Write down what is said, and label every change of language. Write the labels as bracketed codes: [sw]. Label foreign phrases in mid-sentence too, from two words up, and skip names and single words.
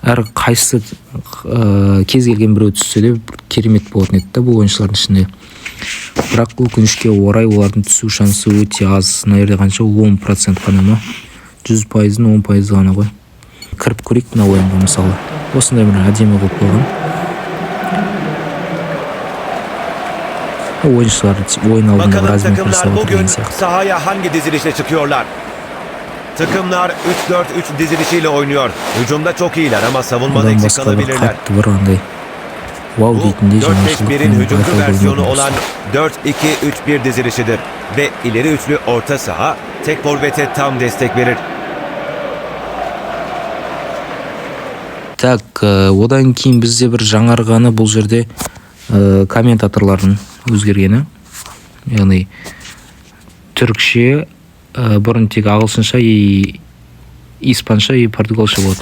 [kk] әр қайсы кез келген біреу түссе де керемет болатын еді да бұл ойыншылардың ішінде. Бірақ өкінішке орай олардың түсу шансы өте аз. Мына жерде қанша? 10% қана ма? 100%-ның 10% ғана ғой. Кіріп көрейік мына ойынға мысалы. Осындай бір әдемі қылып қойған. [tr] Oyuncular oyun aldığında Bakalım biraz takımlar bugün sahaya hangi dizilişle çıkıyorlar? Takımlar 3-4-3 dizilişiyle oynuyor. Hücumda çok iyiler ama savunmada eksik kalabilirler. Bu 4-5-1'in hücumcu versiyonu olan 4-2-3-1 dizilişidir. Ve ileri üçlü orta saha tek forvete tam destek verir. [kk] Так, одан кейін бізде бір жаңарғаны бұл жерде комментаторлардың өзгергені. Яғни түрікше бұрын тек ағылшынша испанша португалша болатын.